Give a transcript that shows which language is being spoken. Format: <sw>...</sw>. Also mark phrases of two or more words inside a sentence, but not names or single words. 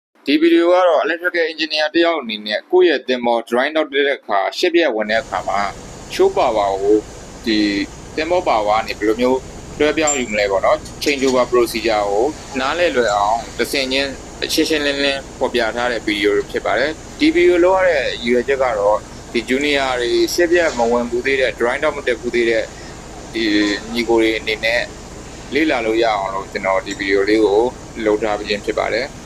<my>ဒီဗီဒီယိုကတော့</my> <en>electrical engineer</en> <my>တယောက်အနေနဲ့ကိုယ့်ရဲ့သင်္ဘော drawing လုပ်တဲ့အခါရှစ်ပြက်ဝင်တဲ့အခါမှာ</my> <en>show power</en> <my>ကိုဒီသင်္ဘော power ကနေဘယ်လိုမျိုးလွှဲပြောင်းယူမလဲပေါ့နော်</my> <en>change over procedure</en> <my>ကိုနားလည်လွယ်အောင်တစ်ဆင့်ချင်းရှင်းလင်းပေါ်ပြထားတဲ့ဗီဒီယိုဖြစ်ပါတယ်ဒီဗီဒီယိုလောက်ရတဲ့ရည်ရွယ်ချက်ကတော့ဒီ junior တွေရှစ်ပြက်မဝင်ဘူးသေးတဲ့ drawing တော့မတက်ဘူးသေးတဲ့ဒီညီကိုတွေအနေနဲ့လေ့လာလို့ရအောင်လို့ကျွန်တော်ဒီဗီဒီယိုလေးကိုလုပ်ထားပေးခြင်းဖြစ်ပါတယ်</my>